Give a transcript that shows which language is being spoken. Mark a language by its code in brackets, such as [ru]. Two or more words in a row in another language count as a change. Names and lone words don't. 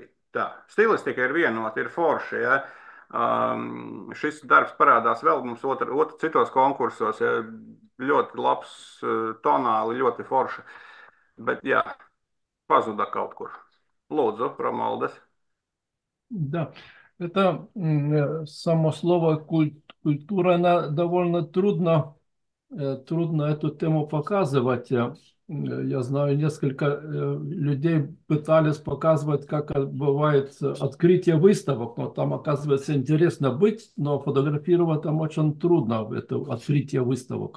[lv] Tā, stilistika ir vienota, ir forša. Ja? Šis darbs parādās vēl mums citos konkursos. Ja? Ļoti labs, tonāli, ļoti forša. Bet jā, pazuda kaut kur. Lūdzu, Romualdes. [ru] Да, это само слово культура, она довольно трудно эту тему показывать. Я знаю, несколько людей пытались показывать, как бывает открытие выставок, но там, оказывается, интересно быть, но фотографировать там очень трудно, это открытие выставок.